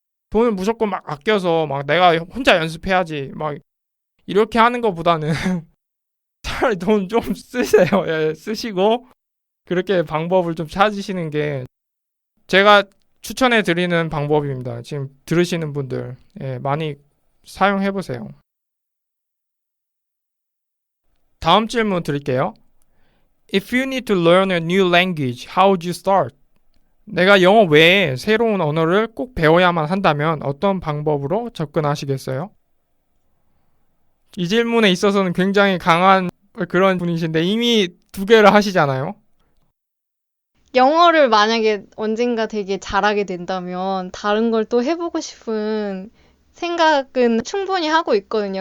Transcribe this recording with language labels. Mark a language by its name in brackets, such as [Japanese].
[Korean] 돈을 무조건 막 아껴서 막 내가 혼자 연습해야지 막 이렇게 하는 것보다는 차라리 돈 좀 쓰세요. 예, 쓰시고 그렇게 방법을 좀 찾으시는 게 제가 추천해 드리는 방법입니다. 지금 들으시는 분들 많이 사용해 보세요. 다음 질문 드릴게요. [English] If you need to learn a new language, how would you start? [Korean] 내가 영어 외에 새로운 언어를 꼭 배워야만 한다면 어떤 방법으로 접근하시겠어요? 이 질문에 있어서는 굉장히 강한 그런 분이신데 이미 2개를 하시잖아요. 영어를 만약에 언젠가 되게 잘하게 된다면 다른 걸 또 해보고 싶은 생각은 충분히 하고 있거든요.